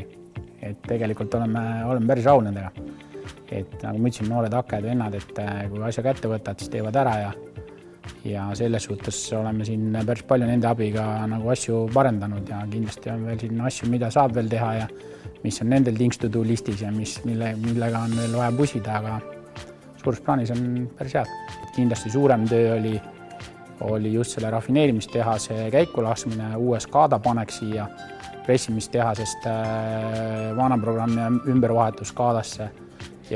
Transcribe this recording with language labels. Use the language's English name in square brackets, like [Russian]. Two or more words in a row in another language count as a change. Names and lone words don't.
[Estonian] Et tegelikult oleme päris rahul nendega. Et nagu ma ütlesin, noored hakkajad vennad, et kui asja kätte võtad, siis teevad ära ja selles suhtes oleme siin päris palju nende abiga nagu asju parendanud ja kindlasti on veel siin asju, mida saab veel teha ja mis on nendel [English] things to do [Estonian] listis ja millega on veel vaja pusida, aga suures plaanis on päris head. Kindlasti suurem töö oli just selle rafineerimistehase käiku laskmine, uue skaada panek siia pressimistehasest vana programmi ümbervahetus skaadasse ja